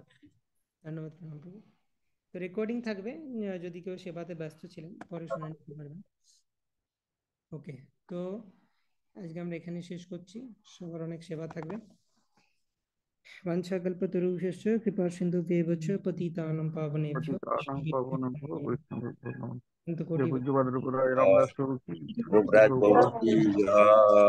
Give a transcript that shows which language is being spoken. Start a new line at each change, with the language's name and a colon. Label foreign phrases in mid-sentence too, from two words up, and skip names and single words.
Bangla: ধন্যবাদ প্রভু। তো রেকর্ডিং থাকবে, যদি কেউ সেবাতে ব্যস্ত ছিলেন পরে শুনে নিতে পারবেন। ওকে, তো আজকে আমরা এখানে শেষ করছি। সবার অনেক সেবা থাকবে।
Sanskrit: বাঞ্ছাকল্পতরুভ্যশ্চ কৃপা সিন্ধুভ্যেব চ পতিতানাং পাবনেভ্যো
Bangla: পূজ্য কোটি পাদের উপর রামদাস প্রভু কি যোগরাজ প্রভু কি জয়।